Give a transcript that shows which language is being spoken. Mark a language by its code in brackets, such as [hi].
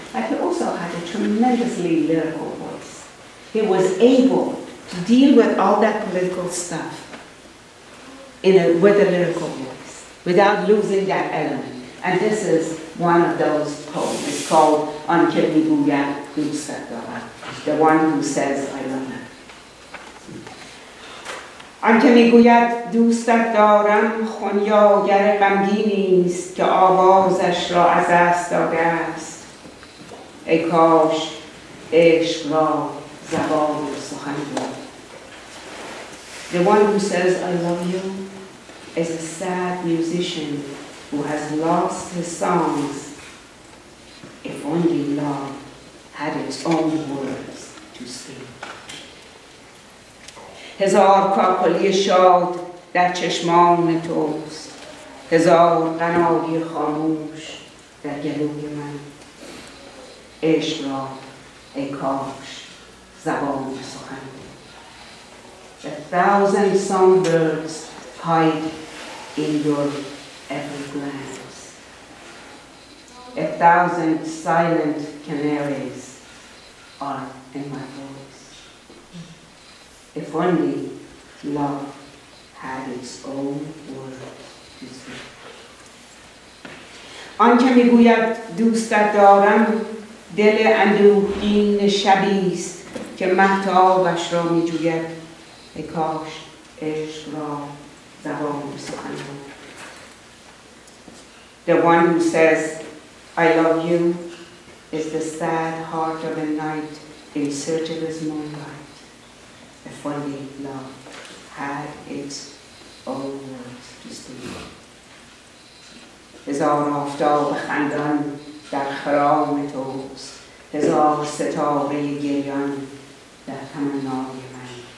[en] But he also had a tremendously lyrical voice. He was able to deal with all that political stuff with a lyrical voice, without losing that element. And this is one of those poems. It's called Anke Miguyad Dustat Daram, the one who says, I love you. [fa] آنکه میگوید دوستت دارم خونیاگر غمگینی است که آوازش را از دست داده است ای کاش عشق را زبان سخن بود. [en] The one who says I love you is a sad musician who has lost his songs. If only love had its own words to speak. [fa] هزار کاکلی شاد در چشمان توست، هزار قناری خاموش در گلوی من. عشق را ای کاش زبان سخن بود. [en] 1,000 songbirds hide in your every glance. 1,000 silent canaries are in my voice. If only love had its own word to speak. [fa] آنکه میگوید دوستت دارم دل اندوهگین شبی است که مهتابش را میجوید ای کاش عشق را زبان سخن بود. [en] The one who says I love you is the sad heart of a night in search of his moonlight. If only love had its own words to speak. [fa] هزار آفتاب خندان در خرام توست، هزار ستاره گریان در تمنای من.